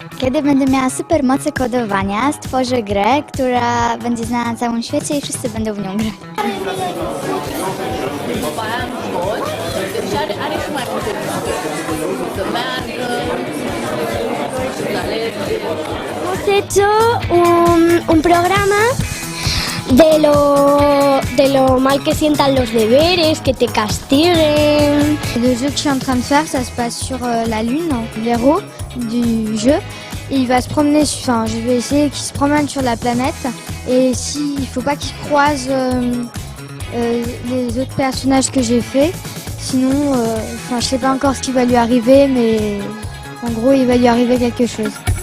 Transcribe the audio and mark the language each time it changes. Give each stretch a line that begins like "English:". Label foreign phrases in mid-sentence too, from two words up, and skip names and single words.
Polish: Kiedy będę miała supermoce kodowania, stworzę grę, która będzie znana na całym świecie i wszyscy będą w nią grać.
Spanish: Hemos hecho un programa de lo mal que sientan los deberes, que te castiguen.
French: Le jeu que je suis en train de faire, ça se passe sur la Lune. L'héros du jeu, il va se promener, enfin je vais essayer qu'il se promène sur la planète et il faut pas qu'il croise les autres personnages que j'ai fait. Sinon, je sais pas encore ce qui va lui arriver, mais en gros il va lui arriver quelque chose.